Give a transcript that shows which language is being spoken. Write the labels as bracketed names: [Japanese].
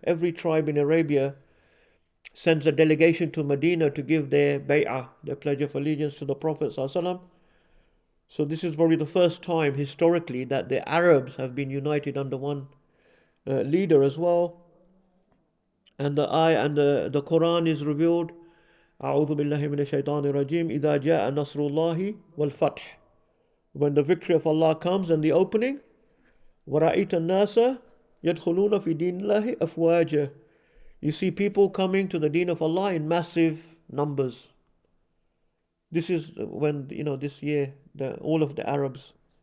[English] Every tribe in Arabia sends a delegation to Medina to give their bay'ah, their pledge of allegiance to the Prophet ﷺ. So this is probably the first time historically that the Arabs have been united under one leader as well. And the Quran is revealed. [Arabic] أعوذ بالله من الشيطان الرجيم إذا جاء نصر الله والفتح. [English] When the victory of Allah comes and the opening, [Arabic] ورأيت الناس يدخلون في دين الله أفواجا. [English] You see people coming to the deen of Allah in massive numbers. This is when, this year, all of the Arabs.